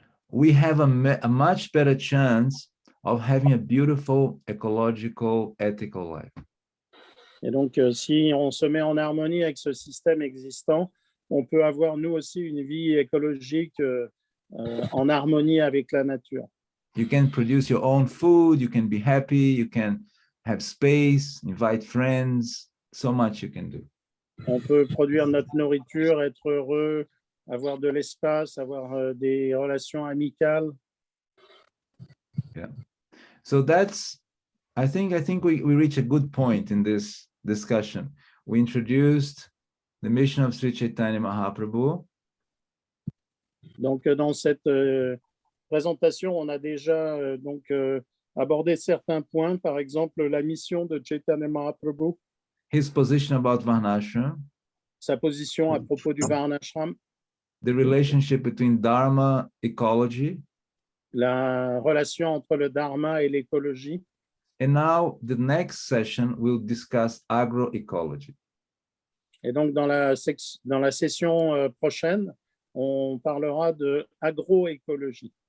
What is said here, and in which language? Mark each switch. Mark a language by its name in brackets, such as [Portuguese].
[English] We have a much better chance of having a beautiful, ecological, ethical life. [French] Et donc, si on se met en harmonie avec ce système existant, on peut avoir nous aussi une vie écologique en harmonie avec la nature. [English] You can produce your own food, you can be happy, you can have space, invite friends, so much you can do. [French] On peut produire notre nourriture, être heureux, avoir de l'espace, avoir des relations amicales. [English] Yeah. So that's, I think we reach a good point in this discussion. We introduced the mission of Sri Chaitanya Mahaprabhu. [French] Donc, dans cette présentation, on a déjà abordé certains points, par exemple la mission de Chaitanya Mahaprabhu, [English] His position about Varnashram, [French] sa position à propos du Varnashram, [English] the relationship between Dharma, ecology, [French] la relation entre le Dharma et l'écologie. [English] and now the next session will discuss agroecology. [French] Et donc, dans la session prochaine, on parlera de agroécologie.